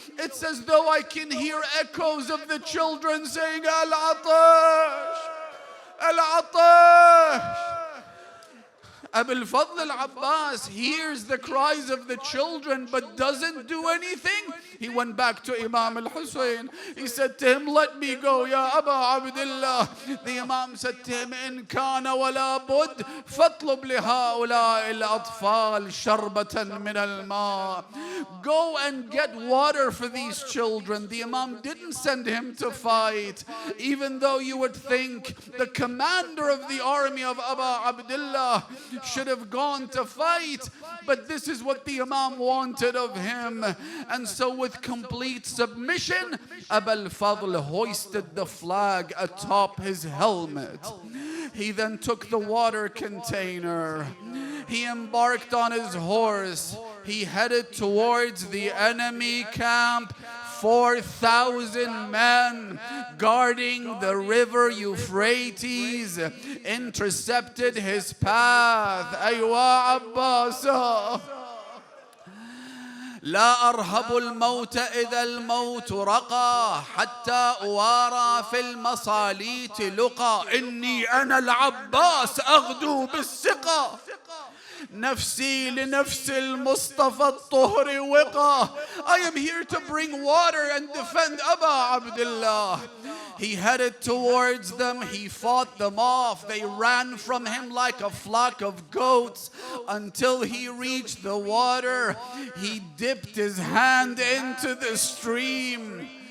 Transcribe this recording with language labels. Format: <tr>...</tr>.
<en>It's as though I can hear echoes of the children saying, Al-Atash, Al-Atash. Abil Fadl al-Abbas hears the cries of the children but doesn't do anything. He went back to Imam al-Hussein. He said to him, let me go, Ya Aba Abdullah. The Imam said to him,</en> <ar>إن كان ولا بد فاطلب لهؤلاء الأطفال شربة من الماء.</ar> <en>Go and get water for these children. The Imam didn't send him to fight, even though you would think the commander of the army of Aba Abdullah should have gone to fight, but this is what the Imam wanted of him. And so with complete submission, Abul Fadl hoisted the flag atop his helmet. He then took the water container. He embarked on his horse. He headed towards the enemy camp. 4,000 men guarding the river Euphrates intercepted his path. Aywa Abbas.</en> <ar>لا أرهب الموت إذا الموت رقى حتى أوارى في المصاليت لقى إني أنا العباس أغدو بالثقة نفسي لنفس المصطفى الطهر وقى.</ar> <en>I am here to bring water and defend Aba Abdullah. He headed towards them. He fought them off. They ran from him like a flock of goats until he reached the water. He dipped his hand into the stream.</en>